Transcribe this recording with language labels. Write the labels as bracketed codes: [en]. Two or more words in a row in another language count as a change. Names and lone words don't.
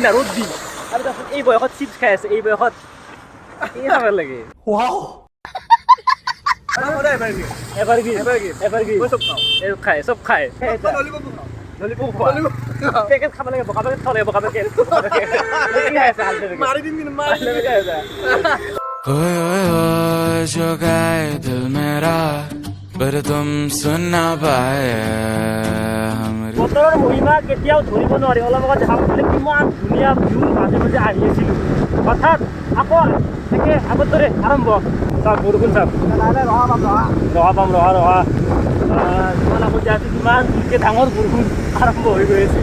[as] আৰু তাৰপিছত এই বয়সত চিপছ খাই আছে, এই বয়সত কি খাব লাগে? এবাৰ কি চব খায়। পেকেট খাব লাগে, বকা পেকেট খাব লাগে, বকা পেকেট। মাৰি দিম কিন্তু, [hi] जो गाए दिल मेरा पर तुम सुन ना पाए। [as] বতৰৰ মহিমা কেতিয়াও ধৰিব নোৱাৰি। অলপ আগত দেখা পাইছিলে কিমান ধুনীয়া ভিউ, মাজে মাজে আহি আছিলোঁ, হঠাৎ আকৌ তাকে আগৰ দৰে আৰম্ভ। চাওক বৰষুণ, চাওক ৰহা পাম। কিমান আগতে আছে, কিমান ডাঙৰ বৰষুণ আৰম্ভ হৈ গৈ আছে।